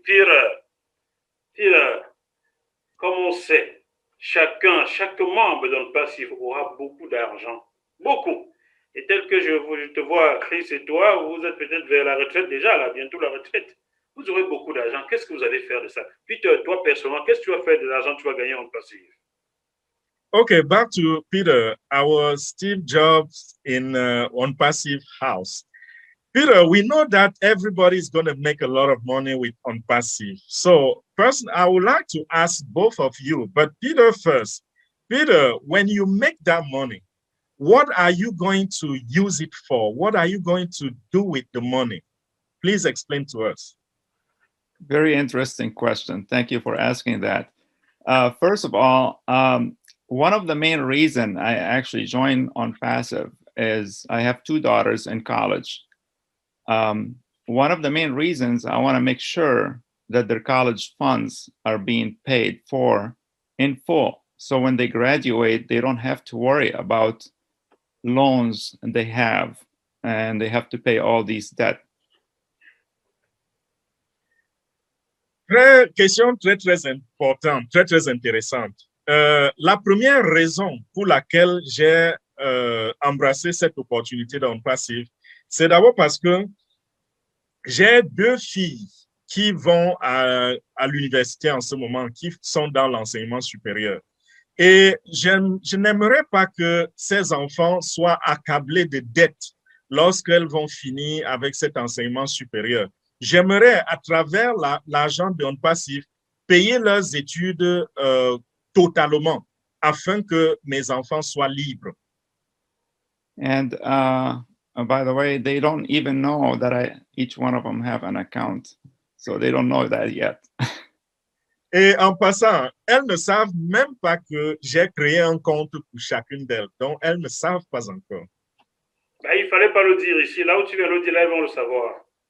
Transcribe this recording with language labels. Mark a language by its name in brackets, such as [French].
[French] Peter, comme on sait, chaque membre dans le passif aura beaucoup d'argent. Beaucoup. Et tel que je te vois, Chris et toi, vous êtes peut-être vers la retraite déjà, là, bientôt la retraite. Vous aurez beaucoup d'argent. Qu'est-ce que vous allez faire de ça? Peter, toi personnellement, qu'est-ce que tu vas faire de l'argent que tu vas gagner en passif? [English] Okay, back to Peter, our Steve Jobs in on passive house. Peter, we know that everybody is going to make a lot of money with on passive. So, first, I would like to ask both of you, but Peter first. Peter, when you make that money, what are you going to use it for? What are you going to do with the money? Please explain to us. Very interesting question. Thank you for asking that. First of all, one of the main reasons I actually joined on passive is I have two daughters in college. One of the main reasons I want to make sure that their college funds are being paid for in full. So when they graduate, they don't have to worry about loans they have and they have to pay all these debt. [French] Question très importante, très intéressante. La première raison pour laquelle j'ai embrassé cette opportunité dans le passif, c'est d'abord parce que j'ai deux filles qui vont à l'université en ce moment, qui sont dans l'enseignement supérieur. Et je n'aimerais pas que ces enfants soient accablés de dettes lorsqu'elles vont finir avec cet enseignement supérieur. J'aimerais, à travers l'argent de On Passif, payer leurs études totalement afin que mes enfants soient libres. [English] And by the way, they don't even know that each one of them have an account. So they don't know that yet. [French] Et en passant, elles ne savent même pas que j'ai créé un compte pour chacune d'elles. Donc, elles ne savent pas encore. Ben, il ne fallait pas le dire ici. Là où tu viens le dire, là, ils vont le savoir.